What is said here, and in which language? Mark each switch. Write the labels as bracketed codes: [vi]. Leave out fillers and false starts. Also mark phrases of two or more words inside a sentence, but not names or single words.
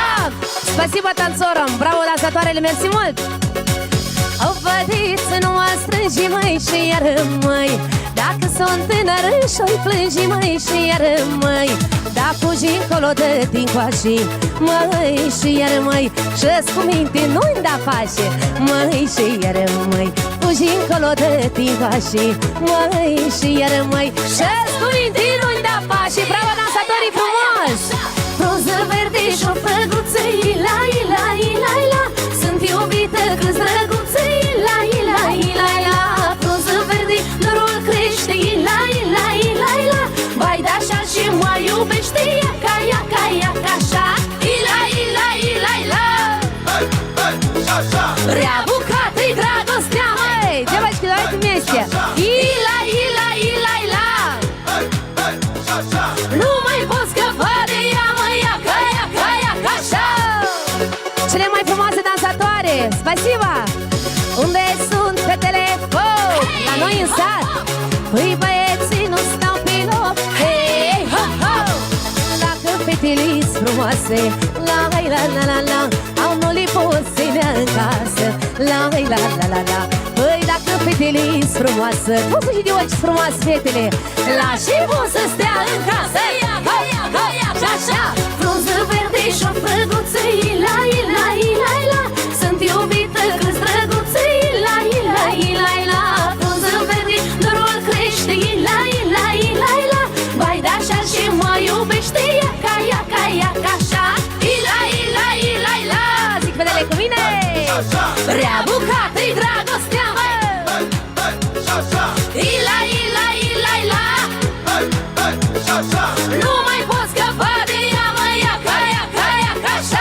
[ru] Спасибо танцорам! [ro] Bravo, dansatoarele, mersi mult! O fătiță nu mă strângi, măi, și iar măi, dacă sunt tânără și-o-i plângi, măi, și iar măi, da fugi încolo de tincoași, măi, și iar măi, și-ți cu minte nu-mi da pace, măi, și iar măi, fugi încolo de tincoași, măi, și iar măi, și-ți cu minte nu-mi da pace. Bravo, dansatorii frumos! Frunză verde și-o frăguță, ila, ila, ila, ila. Sunt iubită că-s drăguță, ila, ila, ila, ila. Frunză verde, dorul crește, ila, ila, ila, ila. Vai de așa și mă iubește, iaca, iaca, iaca, așa. Ila, ila, ila, ila. Rea bucată-i dragostea, [ru] Эй, девочки, давайте вместе! [ro] ila, ila, ila, ila. Nu mai pot scăpa de ea, mă, iaca, iaca, iaca, așa. Cele mai frumoase dansatoare! Spasiba! Unde sunt fetele? Oh, la noi în sat! Păi băieții nu stau pe loc! Hei, ho, ho! Dacă fetele-s frumoase, la la la la la, au nu li poți ține în casă, la la la la la. Păi dacă fetele-s frumoasă, cum să știi ochi frumoase fetele? La și bun să stea în casă! Iaca, iaca, iaca, așa! Frunză verde și-o frăguță, ila, ila, ila, ila. Sunt iubită că-s drăguță, ila, ila, ila, ila. Frunză verde, dorul crește, ila, ila, ila, ila. Vai de așa și mă iubește, iaca, iaca, iaca, așa. Ila, ila, ila, ila. Zic vedele cu mine! Rea bucată-i dragostea, mă. Ila, ila, ila, ila. Nu mai pot scăpa de ea, mă, iaca, iaca, iaca, așa.